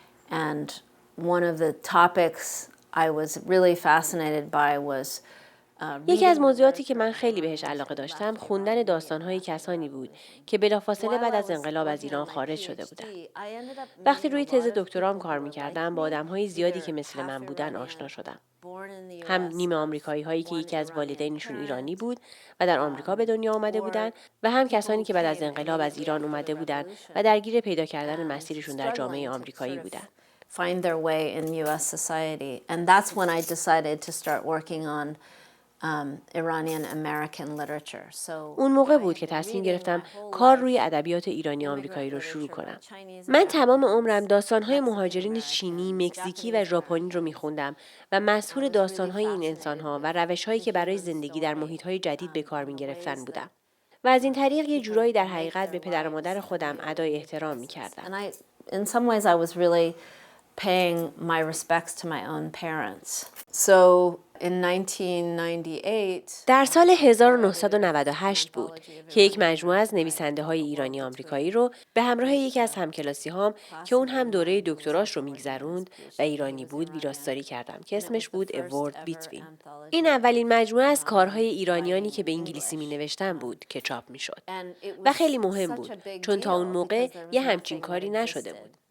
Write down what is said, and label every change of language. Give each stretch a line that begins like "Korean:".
English: And one of the topics I was really fascinated by was
Persian: یکی از موضوعاتی که من خیلی بهش علاقه داشتم خوندن داستان‌های کسانی بود که بلافاصله بعد از انقلاب از ایران خارج شده بودند. وقتی روی تز دکترام کار می‌کردم با آدم‌های زیادی که مثل من بودن آشنا شدم. هم نیمه آمریکایی‌هایی که یکی از والدینشون ایرانی بود و در آمریکا به دنیا آمده بودند و هم کسانی که بعد از انقلاب از ایران اومده بودند و درگیر پیدا کردن مسیرشون در جامعه آمریکایی بودند.
English: find their way in US society. And that's when I decided to start working on Iranian American literature. So
Persian: اون موقع بود که تصمیم گرفتم کار روی ادبیات ایرانی آمریکایی رو شروع کنم. من تمام عمرم داستان‌های مهاجرین چینی، مکزیکی و ژاپنی رو می‌خوندم و مسحور داستان‌های این انسان‌ها و روش‌هایی که برای زندگی در محیط‌های جدید به کار می‌گرفتن بودم. و از این طریق یه جورایی در حقیقت به پدر و مادر خودم ادای احترام می‌کردم.
English: And in some ways I was really paying my respects to my own parents. So in 1998
Persian: در سال 1998 بود که یک مجموعه از نویسنده‌های ایرانی آمریکایی رو به همراه یکی از همکلاسی‌هام که اون هم دوره دکتراش رو میگذروند و ایرانی بود ویراستاری کردم که اسمش بود A Word Between. این اولین مجموعه از کارهای ایرانیانی که به انگلیسی می‌نوشتن بود که چاپ می‌شد و خیلی مهم بود چون تا اون موقع یه همچین کاری نشده بود.